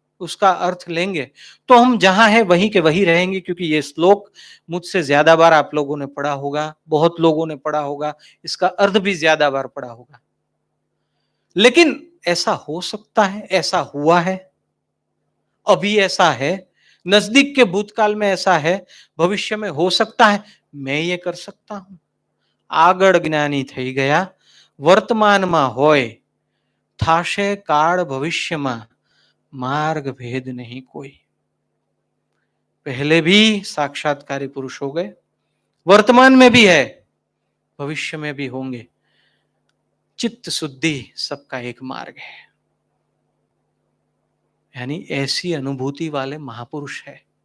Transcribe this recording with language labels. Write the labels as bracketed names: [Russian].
[Hindi] उसका अर्थ लेंगे तो हम जहां है वहीं के वहीं रहेंगे, क्योंकि ये श्लोक मुझसे ज्यादा बार आप लोगों ने पढ़ा होगा, बहुत लोगों ने पढ़ा होगा, इसका अर्थ भी ज्यादा बार पढ़ा होगा। लेकिन ऐसा हो सकता है, ऐसा हुआ है, अभी ऐसा है, नजदीक के भूतकाल में ऐसा है, भविष्य में हो सकता है, मैं ये कर सकता हूं। [Gujarati] આગળ જ્ઞાની થઈ ગયા, વર્તમાનમાં હોય, થાશે કાળ ભવિષ્યમાં, मार्ग भेद नहीं कोई। [Hindi] पहले भी साक्षात्कारी पुरुष हो गए, वर्तमान में भी है, भविष्य में भी होंगे। चित्त शुद्धि सबका एक मार्ग है, यानी ऐसी अनुभूति वाले महापुरुष है।